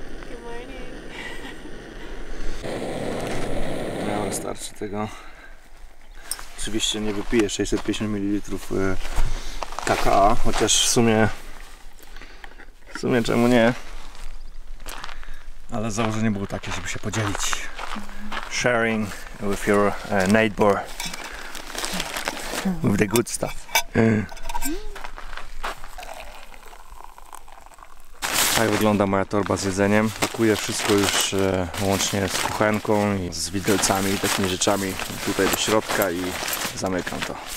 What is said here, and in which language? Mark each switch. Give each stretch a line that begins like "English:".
English: Good morning.
Polish: No, starczy tego. Oczywiście nie wypiję 650 ml kakao, chociaż w sumie czemu nie? Ale założenie było takie, żeby się podzielić.
English: Sharing with your neighbor with the good stuff.
Polish: Tak wygląda moja torba z jedzeniem. Pakuję wszystko już łącznie z kuchenką i z widelcami i takimi rzeczami tutaj do środka i zamykam to.